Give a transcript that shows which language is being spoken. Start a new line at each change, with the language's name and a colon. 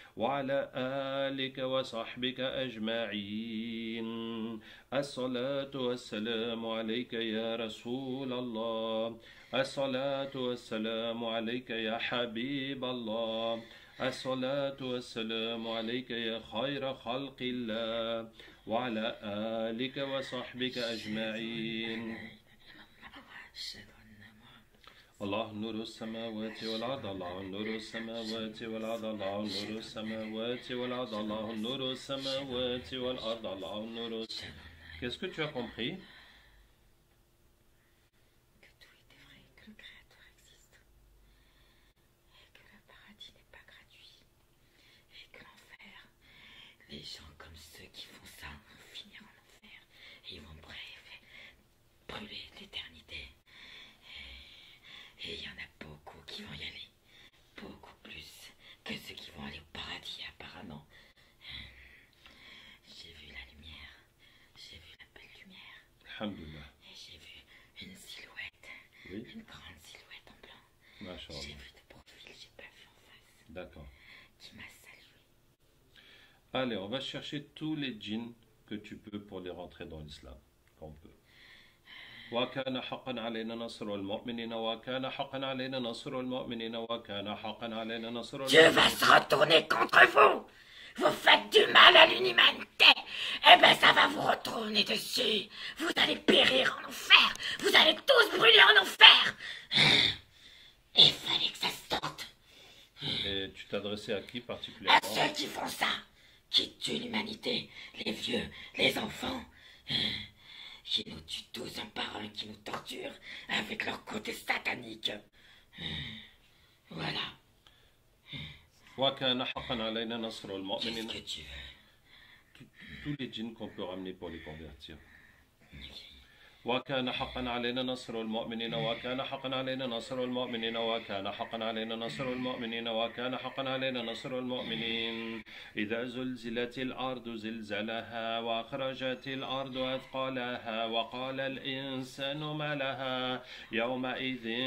Arabic: وعلى آلك وصحبك أجمعين الصلاة والسلام عليك يا رسول الله الصلاة والسلام عليك يا حبيب الله الصلاة والسلام عليك يا خير خلق الله وعلى آلك وصحبك أجمعين الله نور السماوات والأرض الله نور السماوات والأرض الله نور السماوات والأرض الله نور السماوات والأرض الله نور.
French: Qu'est-ce que tu as compris? Que tout est vrai, que le Créateur existe, et que le paradis n'est pas gratuit, et que l'enfer, les gens comme ceux qui font ça vont finir en enfer, et ils vont brûler l'éternité. Et il y en a beaucoup qui vont y aller, beaucoup plus que ceux qui vont aller au paradis apparemment. J'ai vu la lumière, j'ai vu la belle lumière.
Arabic: Alhamdulillah.
French: Et j'ai vu une silhouette, Oui. une grande silhouette en blanc.
Arabic: Masha'Allah.
French: J'ai vu de profil, j'ai pas vu en face. D'accord. Qui m'a salué. Allez, on va chercher tous les djinns que tu peux pour les rentrer dans l'islam, qu'on peut.
Arabic: وكان حقا علينا نصر المؤمنين وكان حقا علينا نصر المؤمنين وكان حقا علينا نصر
French: Dieu va se retourner contre vous. Vous faites du mal à l'humanité. Eh ben ça va vous retourner dessus. Vous allez périr en enfer. Vous allez tous brûler en enfer. Il fallait que ça sorte. Et tu t'adressais à qui À particulièrement? ceux qui font ça, qui tuent l'humanité, les vieux, les enfants, qui nous tuent tous un par un, qui nous torturent avec leur côté satanique. Voilà.
Arabic: وكان حقا علينا نصر
French: Qu'est-ce
Arabic: المؤمنين.
French: que tu veux? Tous les djinns qu'on peut ramener pour les convertir.
Arabic: وكان حقا علينا نصر المؤمنين وكان حقا علينا نصر المؤمنين وكان حقا علينا نصر المؤمنين وكان حقا علينا نصر المؤمنين إذا زلزلت الأرض زلزالها وأخرجت الأرض أثقالها وقال الإنسان ما لها يومئذ